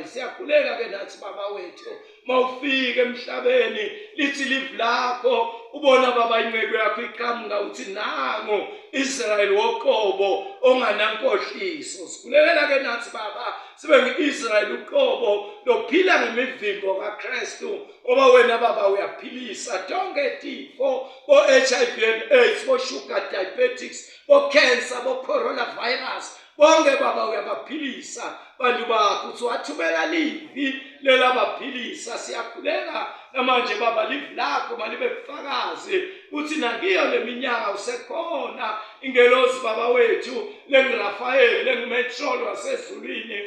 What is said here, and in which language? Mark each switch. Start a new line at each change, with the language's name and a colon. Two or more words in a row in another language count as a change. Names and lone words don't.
Swati: Siyakhuleka ke nathi baba wethu mawufike emhlabeni lithi livu lakho ubona baba inceku yakho iqhamuka uthi nango Israyeli woqobo onganankohliso. Sikhulekela ke nathi baba sibe nge-Israyeli uqobo lophila ngemivimbo kaKristu ngoba wena baba uyaphilisa tonke tifo bo-
English: HIV and AIDS,
Swati: bo-
English: sugar diabetics,
Swati: bo-cancer, bo-coronavirus. Bonke baba uyabaphilisa bantu bakho uthi wathumela livi lelabaphilisa. Siyakhuleka namanje baba livu lakho malibe bufakazi uthi nakiyo leminyaka usekhona ingelosi baba wethu lenguRafael lenguMetrol wasezulwini.